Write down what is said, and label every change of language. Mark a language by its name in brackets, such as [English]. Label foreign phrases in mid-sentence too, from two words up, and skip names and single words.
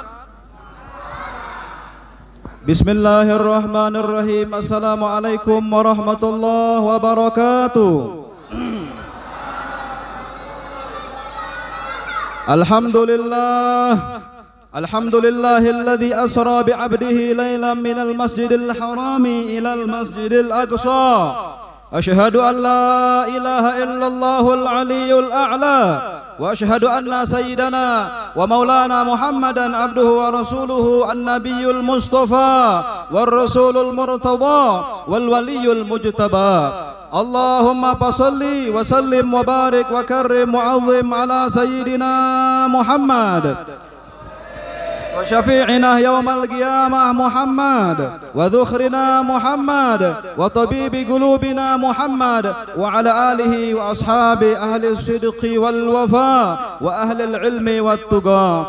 [Arabic] بسم الله الرحمن الرحيم. السلام عليكم ورحمة الله وبركاته. الحمد لله الذي أسرى بعبده ليلا من المسجد الحرام إلى المسجد الأقصى. أشهد أن لا إله إلا الله العلي الأعلى وأشهد أن سيدنا ومولانا محمدا عبده ورسوله النبي المصطفى والرسول المرتضى والولي المجتبى. اللهم فصل وسلم وبارك وكرم وعظم على سيدنا محمد وشفيعنا يوم القيامة محمد وذخرنا محمد وطبيب قلوبنا محمد وعلى آله وأصحاب أهل الصدق والوفا وأهل العلم والتقى.